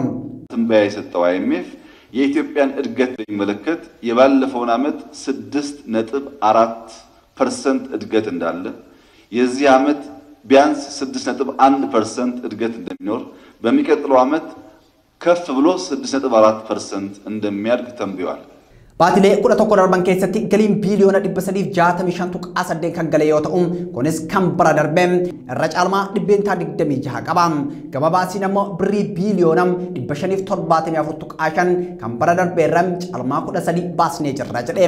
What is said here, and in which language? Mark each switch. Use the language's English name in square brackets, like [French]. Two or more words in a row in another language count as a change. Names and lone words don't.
[Amharic] ትንበያ የሰጠው IMF የኢትዮጵያን እድገት በሚመለከት የባለፈውን ዓመት 6.4% እድገት እንዳለ የዚህ ዓመት ቢያንስ 6.1% እድገት እንደሚኖር በሚቀጥለው ዓመት ከፍ ብሎ 6.4% እንደሚያድግ ተንብዮአል። [Oromo] Baatilee 11 darban keessatti galiin biiliyoona 365 tuqaa8 kan gale yoo ta'u kunis kan bara darbee irra caalmaa dhibbeentaa 26 qaba. Gabaabsiin immoo birrii biiliyoona 574 tuqaa5 kan bara darbee irra caalmaa 13 baasnee jirra jedhe.